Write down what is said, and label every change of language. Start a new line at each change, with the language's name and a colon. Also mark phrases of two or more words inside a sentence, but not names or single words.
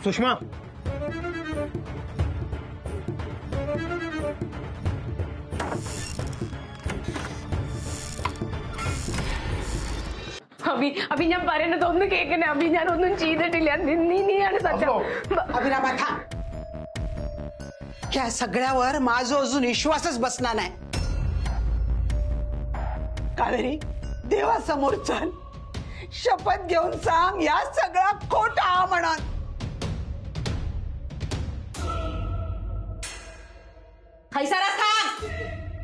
Malayalam: सुषमा अभी अभी ഞാൻ പറയുന്നതൊന്ന് കേൾക്കണേ. അഭി ഞാൻ ഒന്നും ചെയ്തിട്ടില്ല. നീയാണ് സത്യം.
Marathi: अभिरामा थांब. ह्या सगळ्यावर माझा अजून विश्वासच बसला नाही. कावेरी देवासमोर चल. शपथ घेऊन सांग या सगळा खोटा म्हणून. हैसारास थांब.